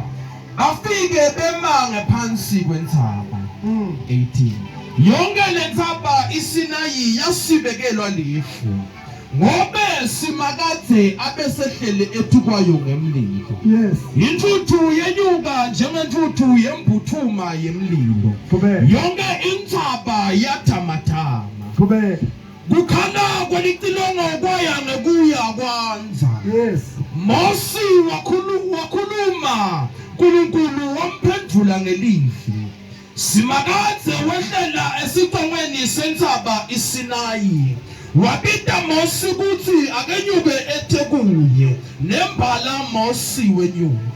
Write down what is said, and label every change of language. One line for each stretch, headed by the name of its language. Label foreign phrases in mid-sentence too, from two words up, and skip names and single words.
Swati: afike bemange phansi kwentsaba 18 yonke lentsaba iSinayi yasibekelwa lifu ngobe simakade abesehlele etukwayo ngemlilo Yes. intuthu yenyuka njengentuthu yembuthuma yemlilo Kubeka. yonke intsaba yathamatama Kubeka. kukhala kwalicilongo kwaya ngekuya kwanza Yes. Mosi wakhuluma uNkulunkulu wamphendula ngelizwi simakadze wehlela esicongweni sentsaba iSinayi wabita Mosi kuthi akenyuke eThekunye nembala Mosi wenyuka